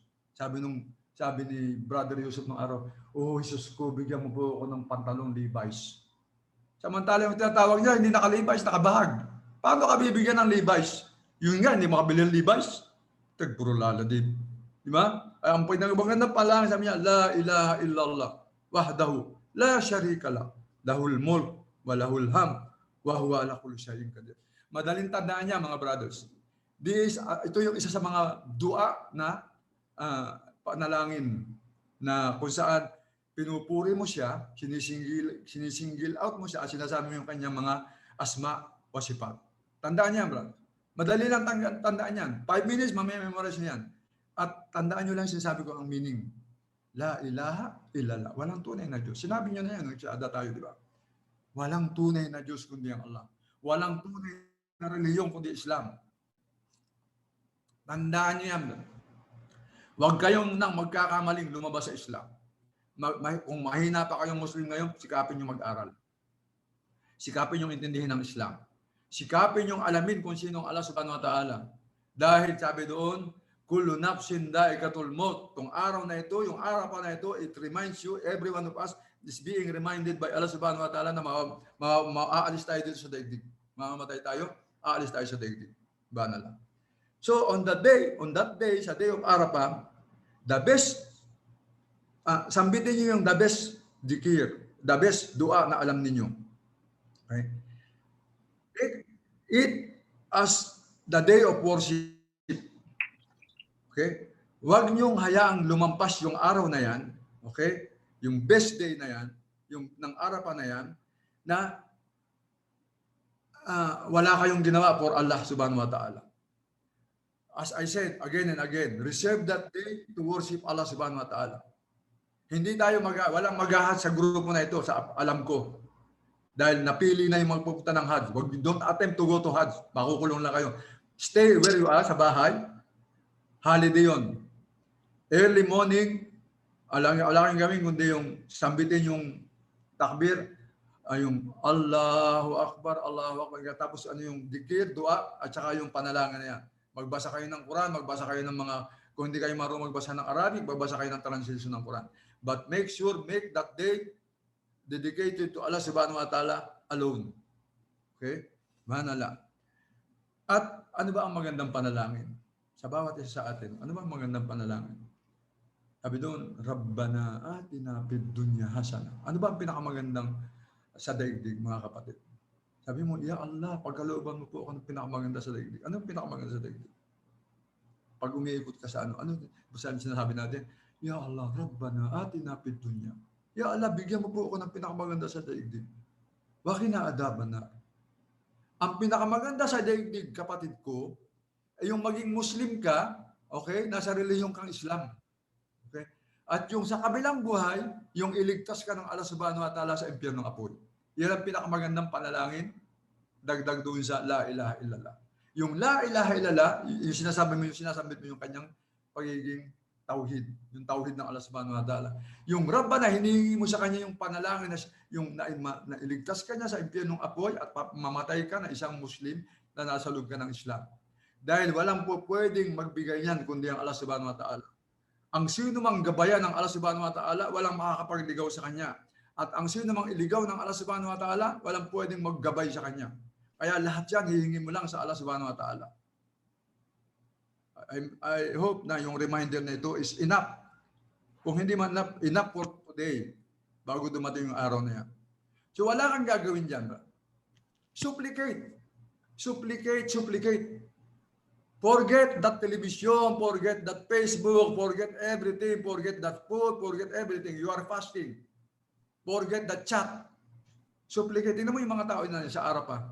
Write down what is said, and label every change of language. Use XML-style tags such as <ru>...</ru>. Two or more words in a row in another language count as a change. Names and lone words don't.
<tl>Sabi ni Brother Yusuf nung araw, oh, Jesus ko, bigyan mo po ako ng pantalong Levi's. Samantala yung tinatawag niya, hindi naka-Levi's, nakabahag. Paano ka bibigyan ng Levi's? Yun nga, hindi makabili ng Levi's. Puro lala din. Di ba? Ay, ang pinagbagan pala, sabi niya,</tl> <ar>لا إله إلا الله وحده لا شريك له, له الملك وله الحمد وهو على كل شيء قدير.</ar> <tl>Madaling tandaan niya, mga brothers. Ito yung isa sa mga dua na panalangin na kung saan pinupuri mo siya, sinisingil out mo siya at sinasabi mo yung kanyang mga asma o sifat. Tandaan niya, brother. Madali lang tandaan yan. 5 minutes, mamaya memorize niyo yan. At tandaan niyo lang sinasabi ko ang meaning.</tl> <ar>لا إله إلا الله.</ar> <tl>Walang tunay na Diyos. Sinabi niyo na yan, nagsaada tayo, di ba? Walang tunay na Diyos kundi ang Allah. Walang tunay na reliyon kundi Islam. Tandaan niyo yan. Huwag kayong nang magkakamaling lumabas sa Islam. Kung mahina pa kayong Muslim ngayon, sikapin nyo mag-aral. Sikapin nyo intindihin ng Islam. Sikapin nyo alamin kung sino ang Allah</tl> <ar>سبحانه وتعالى.</ar> <tl>Dahil sabi doon,</tl> <ar>كل نفس ذائقة الموت.</ar> <tl>Itong araw na ito, yung araw pa na ito,</tl> <en>it reminds you, every one of us is being reminded by Allah</en> <ar>سبحانه وتعالى</ar> <tl>na maaalis tayo dito sa daigdig. Mamamatay tayo, aalis tayo sa daigdig. Bana lang.</tl> <en>So on that day, sa day of Arafah, the best,</en> <tl>sambitin niyo yung</tl> <en>the best dhikr, the best dua</en> <tl>na alam ninyo.</tl> <en>Okay? It as the day of worship. Okay?</en> <tl>Huwag niyong hayaang lumampas yung araw na yan, okay? Yung</tl> <en>best day</en> <tl>na yan, yung ng Arafah na yan, na wala kayong ginawa for Allah</tl> <ar>سبحانه وتعالى.</ar> <en>As I said again and again, reserve that day to worship Allah</en> <ar>سبحانه وتعالى.</ar> <tl>Hindi tayo walang maghahat sa grupo na ito, sa alam ko. Dahil napili na yung magpupunta ng Hajj.</tl> <en>Don't attempt to go to Hajj.</en> <tl>Makukulong lang kayo.</tl> <en>Stay where you are,</en> <tl>sa bahay. Holiday yun.</tl> <en>Early morning,</en> <tl>wala kang gawin kundi yung sambitin yung takbir, yung</tl> <ar>الله أكبر، الله أكبر.</ar> <tl>Tapos ano yung dikir, dua, at saka yung panalangin na yan. Magbasa kayo ng Quran, magbasa kayo ng mga, kung hindi kayo marunong magbasa ng Arabic, magbasa kayo ng translation ng Quran.</tl> <en>But make that day dedicated to Allah</en> <ar>سبحانه وتعالى</ar> <en>alone.</en> <tl>Okay? Manala. At ano ba ang magandang panalangin? Sa bawat isa sa atin, ano ba ang magandang panalangin? Sabi doon,</tl> <ar>ربنا آتنا في الدنيا حسنة.</ar> <tl>Ano ba ang pinakamagandang sa daigdig, mga kapatid? Sabi mo,</tl> <ar>يا الله,</ar> <tl>pagkalooban mo po ako ng pinakamaganda sa daigdig. Ano ang pinakamaganda sa daigdig? Pag umiikot ka sa ano basta sinasabi natin,</tl> <ar>يا الله، ربنا آتنا في الدنيا. يا الله,</ar> <tl>bigyan mo po ako ng pinakamaganda sa daigdig.</tl> <ar>وقنا عذاب النار.</ar> <tl>Ang pinakamaganda sa daigdig, kapatid ko, ay yung maging Muslim ka, okay, nasa relihiyon kang Islam. Okay? At yung sa kabilang buhay, yung iligtas ka ng Allah</tl> <ar>سبحانه وتعالى</ar> <tl>sa impyernong apoy. Yan ang pinakamagandang panalangin, dagdag doon sa</tl> <ar>لا إله إلا الله.</ar> <tl>Yung</tl> <ar>لا إله إلا الله,</ar> <tl>yung sinasambit mo yung kanyang pagiging tauhid, yung tauhid ng Allah</tl> <ar>سبحانه وتعالى.</ar> <tl>Yung Rabbana, hinihingi mo sa kanya yung panalangin na yung na iligtas ka niya sa impyernong apoy at mamatay ka na isang Muslim na nasa loob ka ng Islam. Dahil walang po pwedeng magbigay niyan kundi ang Allah</tl> <ar>سبحانه وتعالى.</ar> <tl>Ang sino mang gabayan ng Allah</tl> <ar>سبحانه وتعالى,</ar> <tl>walang makakapagligaw sa kanya. At ang sino mang iligaw ng Allah</tl> <ar>سبحانه وتعالى,</ar> <tl>walang pwedeng maggabay sa kanya. Kaya lahat yan, hihingi mo lang sa Allah</tl> <ar>سبحانه وتعالى.</ar> <en>I hope</en> <tl>na yung</tl> <en>reminder</en> <tl>na ito</tl> <en>is enough.</en> <tl>Kung hindi man</tl> <en>enough for today,</en> <tl>bago dumating yung araw na yan. So wala kang gagawin dyan.</tl> <en>Supplicate. Supplicate, supplicate. Forget that television, forget that Facebook, forget everything, forget that food, forget everything. You are fasting. Forget that chat. Supplicate.</en> <tl>Tingnan mo yung mga tao na sa Arab pa.</tl>